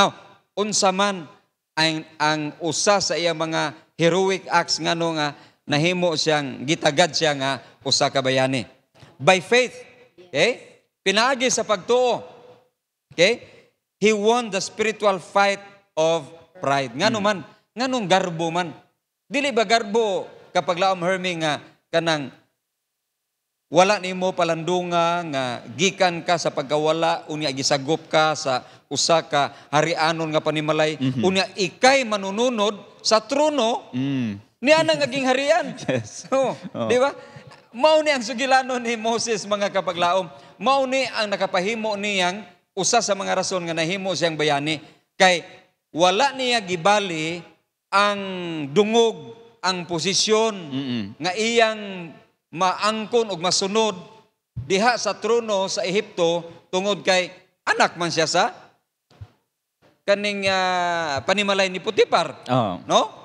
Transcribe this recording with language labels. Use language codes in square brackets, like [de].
[ceb] Now, unsa man ang usa sa iya mga [en] heroic acts [ceb] ngano nga nahimo siyang gitagad siya nga usa ka bayani. [en] By faith, okay? [ceb] Pinaagi sa pagtuo. [en] Okay? He won the spiritual fight of pride. [ceb] Ngano man, nganong garbo man. Dili ba garbo kapaglaom Herming nga kanang wala nimo palandunga nga gikan ka sa pagkawala unya gisagop ka sa usa ka harianon nga panimalay unya ikay manununod sa trono niya nang naging harian. [en] Yes. [ceb] So, di ba? Mao ni ang sugilanon ni Moses mga kapaglaom. Mao ni ang nakapahimo niyang usa sa mga rason nga nahimo siyang bayani kay wala niya gibali ang dungog ang posisyon nga iyang maangkon ug masunod diha sa trono sa Ehipto tungod kay anak man siya sa kaning panimalay ni Potiphar. No?